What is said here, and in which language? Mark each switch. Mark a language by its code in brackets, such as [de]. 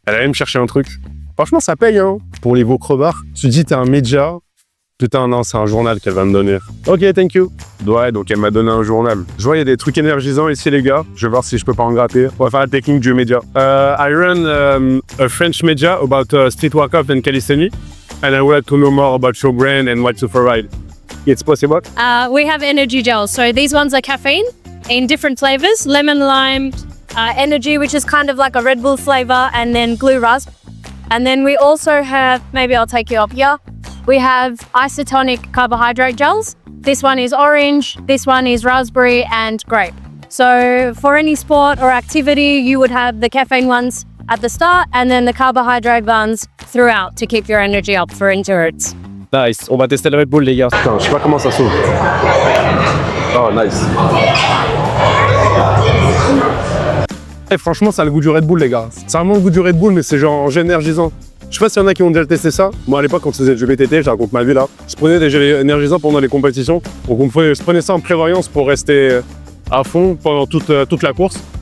[fr] Elle allait me chercher un truc. Franchement, ça paye, hein. Pour les veaux crevards. Tu te dis, t'es un média. Putain, non, c'est un journal qu'elle va me donner. [en] Ok, thank you. [fr] Ouais, donc elle m'a donné un journal. Je vois, il y a des trucs énergisants ici, les gars. Je vais voir si je peux pas en gratter. On va faire la technique du média. [en] I run a French media about street workout and calisthenics. And I would like to know more about your brand and what to provide. It's possible? We have energy gels. So these ones are caffeine in different flavors, lemon, lime, energy, which is kind of like a Red Bull flavor, and then glue rasp. And then we also have, maybe I'll take you up here. We have isotonic carbohydrate gels. This one is orange, this one is raspberry and grape. So for any sport or activity, you would have the caffeine ones at the start and then the carbohydrate ones throughout to keep your energy up for endurance. [fr] Nice. On va tester le Red Bull, les gars. Putain, je sais pas comment ça s'ouvre. [en] Oh, nice. [fr] Et franchement, ça a le goût du Red Bull, les gars. Ça a vraiment le goût du Red Bull, mais c'est genre énergisant. Je sais pas s'il y en a qui ont déjà testé ça. Moi, à l'époque, quand je faisais du VTT, je raconte ma vie là. Je prenais des gels énergisants pendant les compétitions. Donc, je prenais ça en prévoyance pour rester à fond pendant toute la course.